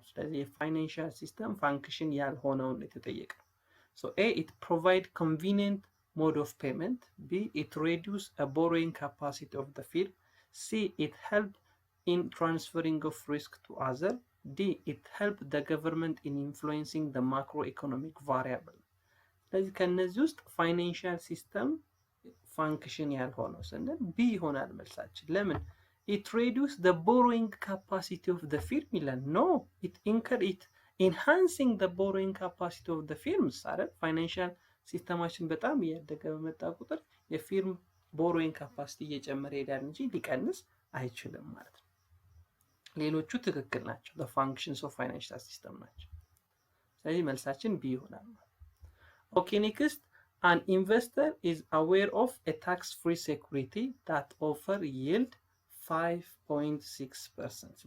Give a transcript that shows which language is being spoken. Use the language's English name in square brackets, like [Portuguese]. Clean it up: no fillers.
[Amharic] ስለዚህ የፋይናንሻል ሲስተም ፋንክሽን ያልሆነውን የተጠየቀው። [English] so a it provide convenient mode of payment, b it reduce a borrowing capacity of the firm, c it help in transferring of risk to other, D it help the government in influencing the macroeconomic variable. [Amharic] ስለዚህ ከነዚህ ውስጥ ፋይናንሻል ሲስተም ፋንክሽን ያልሆነው ስንል ቢ ይሆናል መልሳችን። ለምን? [English] it reduce the borrowing capacity of the firm [Amharic] ይላል። [English] no, it enhancing the borrowing capacity of the firms አይደል? [Amharic] ፋይናንሻል ሲስተማችን በጣም እያደገ በመጣ ቁጥር የፊርም ቦሮዊንግ ካፓሲቲ እየጨመረ ይሄዳል እንጂ ሊቀንስ አይችልም ማለት ነው። ሌሎቹ ትክክል ናቸው። [English] the functions of financial system [Amharic] ናቸው። ስለዚህ መልሳችን ቢ ይሆናል። [English] okay, next, an investor is aware of a tax-free security that offer yield 5.6%.